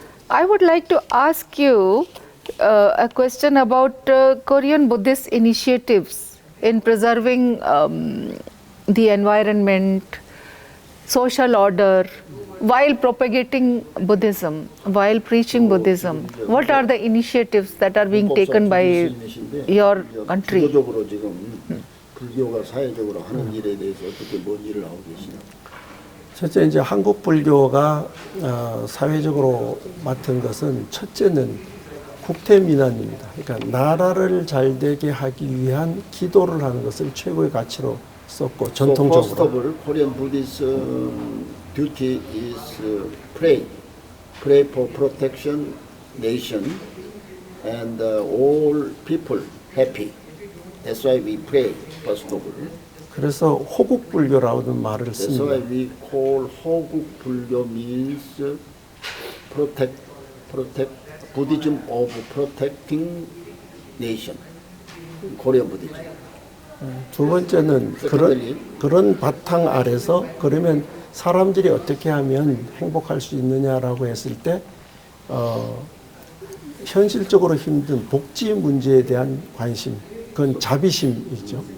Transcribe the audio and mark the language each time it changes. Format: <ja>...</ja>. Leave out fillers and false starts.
<en>I would like to ask you a question about Korean Buddhist initiatives in preserving the environment, social order, while propagating Buddhism, while preaching Buddhism. What are the initiatives that are being taken by your country?</en> <ko>구조적으로 지금 불교가 사회적으로 하는 일에 대해서 어떻게 뭔 일을 하고 계시냐? 첫째 이제 한국 불교가 사회적으로 맡은 것은 첫째는 국태민안입니다. 그러니까 나라를 잘 되게 하기 위한 기도를 하는 것을 최고의 가치로 썼고</ko> <en>So first of</en> <ko>전통적으로</ko> <en>all, Korean Buddhist duty is pray for protection, nation, and all people happy. That's why we pray first of all.</en> <ko>그래서 호국불교라는 말을</ko> <en>That's why</en> <ko>씁니다.</ko> <en>we call 호국 불교 means protect Buddhism of protecting nation. Korean Buddhism.</en> <ko>두 번째는 그런 바탕 아래서 그러면 사람들이 어떻게 하면 행복할 수 있느냐라고 했을 때 현실적으로 힘든 복지 문제에 대한 관심, 그건 자비심이죠.</ko>